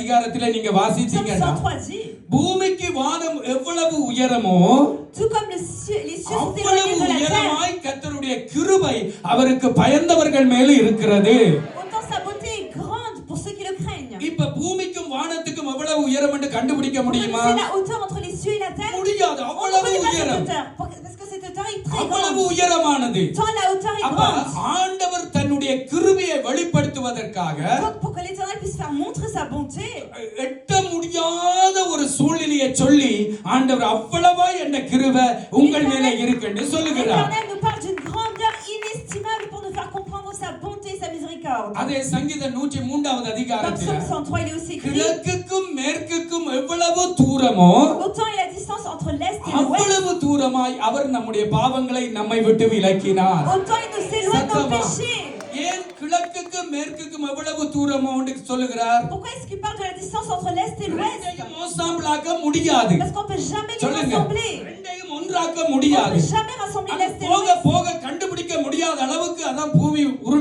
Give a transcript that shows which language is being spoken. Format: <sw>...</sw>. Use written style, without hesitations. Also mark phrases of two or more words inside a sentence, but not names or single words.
<ta>அதிகாரத்திலே நீங்க</ta> <fr>Psaume</fr> <ta>வாசிச்சீங்கன்னா</ta> <fr>103 dit,</fr> <ta>பூமிக்கு வானம் எவ்வளவு உயரமோ</ta> <fr>tout comme les cieux sont</fr> <ta>அவ்வளவு</ta> <fr>éloignés de la terre,</fr> <ta>உயரமாய் கர்த்தருடைய கிருபை அவருக்கு பயந்தவர்கள் மேல் இருக்கிறது.</ta> <fr>autant sa beauté est grande pour ceux qui le craignent.</fr> <ta>இப்ப பூமிக்கும் வானத்துக்கும் எவ்வளவு உயரம் என்று கண்டுபிடிக்க</ta> <fr>On peut</fr> <ta>முடியுமா?</ta> <fr>mesurer la hauteur entre les cieux et la terre?</fr> <ta>முடியாது.</ta> <fr>On ne</fr> <ta>அவ்வளவு</ta> <fr>connaît pas cette</fr> <ta>உயரம்,</ta> <fr>hauteur, parce que cette hauteur est très</fr> <ta>அவ்வளவு</ta> <fr>grande.</fr> <ta>உயரமானது.</ta> <fr>Tant la hauteur est</fr> <ta>அப்ப</ta> <fr>grande.</fr> <ta>ஆண்டவர் தன்னுடைய கிருபையை வெளிப்படுத்துவதற்காக</ta> <fr>Donc pour que l'Éternel puisse faire montrer sa bonté,</fr> <ta>எட்ட முடியாத ஒரு சூழ்நிலையை சொல்லி ஆண்டவர் அவ்வளவா என்ற கிருபை உங்கள் மேலே இருக்குன்னு சொல்லுகிறார்.</ta> <fr>l'Éternel nous parle d'une grandeur inestimable pour nous faire comprendre sa bonté et sa miséricorde.</fr> <ta>அதே சங்கீதம் 103வது</ta> <fr>Dans</fr> <ta>அதிகாரத்தில்</ta> <fr>Psaume 103, il est aussi écrit,</fr> <ta>கிழக்குக்கும் மேற்குக்கும் எவ்வளவு தூரமோ</ta> <fr>autant est la distance entre l'Est et l'Ouest,</fr> <ta>அவ்வளவு தூரமாய் அவர் நம்முடைய பாவங்களை நம்மை விட்டு விலக்கினார்.</ta> <fr>autant il nous éloigne de nos</fr> <ta>சத்தமா.</ta> <fr>péchés.</fr> <ta>ஏன் கிழக்குக்கும் மேற்குக்கும் எவ்வளவு தூரமோ என்று சொல்லுகிறார்?</ta> <fr>Pourquoi est-ce qu'il parle de la distance entre l'Est et l'Ouest?</fr> <ta>ரெண்டையும் ensemble-ஆக்க முடியாது.</ta> <fr>Parce qu'on ne peut jamais les</fr> <ta>சொல்லுங்க.</ta> <fr>rassembler.</fr> <ta>ரெண்டையும் ஒன்றாக்க</ta> <fr>On ne</fr> <ta>முடியாது.</ta> <fr>peut jamais rassembler l'Est et</fr> <ta>போக</ta> <fr>l'Ouest.</fr> <ta>போக கண்டுபிடிக்க முடியாத அளவுக்கு அதான் பூமி உருண்டு</ta>